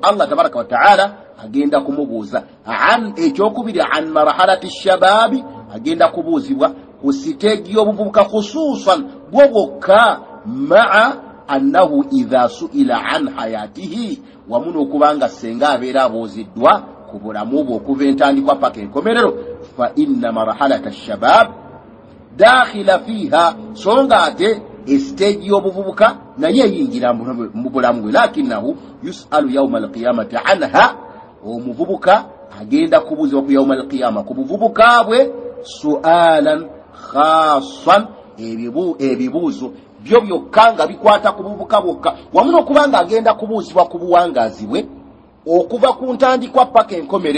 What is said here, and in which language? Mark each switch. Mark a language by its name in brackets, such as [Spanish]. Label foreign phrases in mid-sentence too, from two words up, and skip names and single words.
[Ganda] Allah [Arabic] تبارك وتعالى [Ganda] agenda kumubuuza an ekyokubiri [Arabic] عن مرحلة الشباب, [Ganda] agenda kubuuzibwa ku siteegi y'obuvubuka khususan bwo bwokka, [Arabic] مع أنه إذا سئل عن حياته, [Ganda] wamu n'okubanga senga abeera abuuziddwa ku bulamu bwe okuva entandikwa paka enkomerero, [Arabic] فإن مرحلة الشباب داخلة فيها, [Ganda] songa ate esiteegi y'obuvubuka naye eyingira mu bulamu bwe. [Arabic] لكنه يسأل يوم القيامة عنها, [Ganda] omuvubuka agenda kubuuzibwa ku [Arabic] يوم القيامة [Ganda] ku buvubuka bwe [Arabic] سؤالا خاصا, [Ganda] ebibuuzo byo byokka nga bikwata ku buvubuka bwokka, wamu n'okubanga agenda kubuuzibwa ku buwangazi bwe okuva ku ntandikwa paka enkomere.